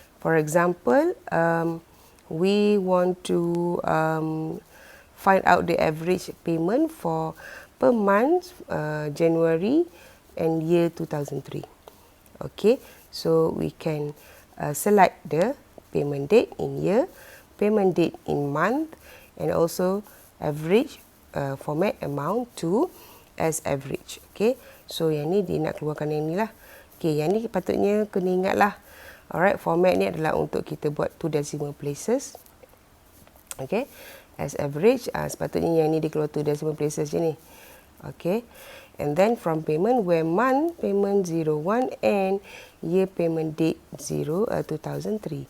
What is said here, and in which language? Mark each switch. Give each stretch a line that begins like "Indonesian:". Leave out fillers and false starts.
English: For example, we want to find out the average payment for per month January and year 2003. Okay, so we can select the payment date in year, payment date in month, and also average format amount to as average.
Malay: Okay, so yang ni dia nak keluarkan yang ni lah. Okay, yang ni patutnya kena ingat lah. Alright, format ni adalah untuk kita buat 2 decimal places. Okay, as average, sepatutnya yang ni dia keluar 2 decimal places je ni.
English: Okay, and then from payment, where month payment 01 and year payment date 2003.